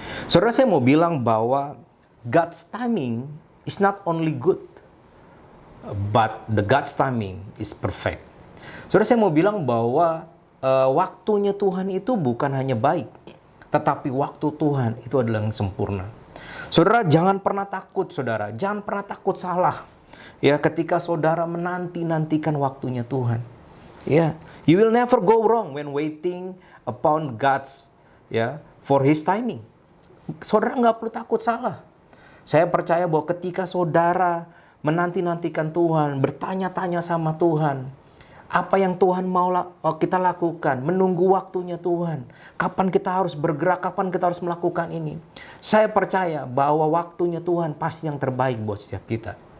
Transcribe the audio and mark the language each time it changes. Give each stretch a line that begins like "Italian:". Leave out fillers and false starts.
Indonesian: Saudara, saya mau bilang bahwa
English: God's timing is not only good, but the God's timing is perfect.
Indonesian: Saudara, saya mau bilang bahwa waktunya Tuhan itu bukan hanya baik, tetapi waktu Tuhan itu adalah yang sempurna. Saudara, jangan pernah takut, saudara. Jangan pernah takut salah. Ya, ketika saudara menanti-nantikan waktunya Tuhan.
English: Ya, you will never go wrong when waiting upon God's for His timing.
Indonesian: Saudara nggak perlu takut salah. Saya percaya bahwa ketika saudara menanti-nantikan Tuhan, bertanya-tanya sama Tuhan, apa yang Tuhan mau kita lakukan, menunggu waktunya Tuhan, kapan kita harus bergerak, kapan kita harus melakukan ini. Saya percaya bahwa waktunya Tuhan pasti yang terbaik buat setiap kita.